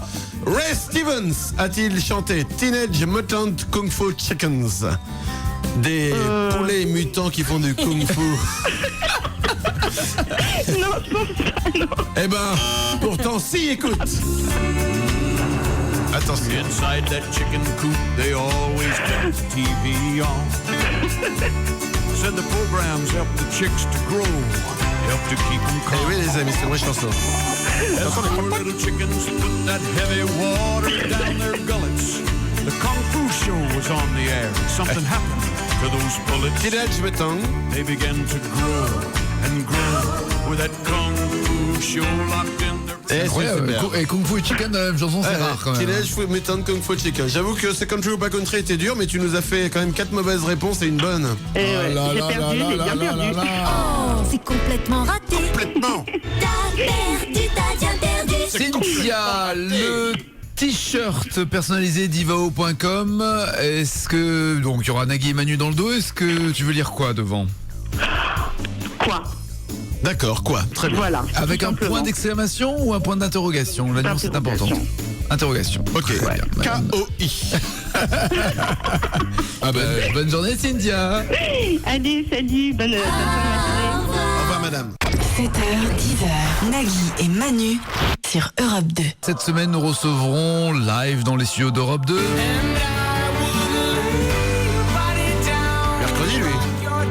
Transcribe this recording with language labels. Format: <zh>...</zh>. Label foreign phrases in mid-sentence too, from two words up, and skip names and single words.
<fr>Ray Stevens a-t-il chanté Teenage Mutant Kung Fu Chickens? Des poulets mutants qui font du kung fu. Non, je pense pas, non. Eh ben, pourtant, si, écoute. Attention.</fr> <en>Inside that chicken coop, they always kept the TV on. Said the programs help the chicks to grow, help to keep them calm.</en> <fr>Eh oui, les amis, c'est une vraie chanson.</fr> <en>As poor little chickens put that heavy water down their gullets, the Kung Fu show was on the air. Something happened to those bullets. Teenage Mutant. They began to grow. and grow with that kung fu show locked in their...</en> <fr>C'est incroyable. Et Kung Fu Chicken dans la même chanson, c'est rare quand même. Teenage Mutant Kung Fu Chicken. J'avoue que ce Country ou pas Country était dur, mais tu nous as fait quand même 4 mauvaises réponses et une bonne. Et ouais, j'ai perdu, j'ai bien perdu. Oh, c'est complètement raté. Complètement. T'as perdu, t'as bien perdu. Cynthia, le t-shirt personnalisé divao.com. Est-ce que donc il y aura Nagui et Manu dans le dos? Est-ce que tu veux lire quoi devant? Quoi? D'accord, quoi? Très bien. Voilà. Avec un point d'exclamation ou un point d'interrogation? La nuance est importante. Interrogation. Ok. Très bien. K-O-I. Ah bah, bonne journée Cynthia. Allez, salut, bonne journée. Au revoir madame. 7h, 10h, Nagui et Manu sur Europe 2. Cette semaine, nous recevrons live dans les studios d'Europe 2 Mercredi, lui.</fr>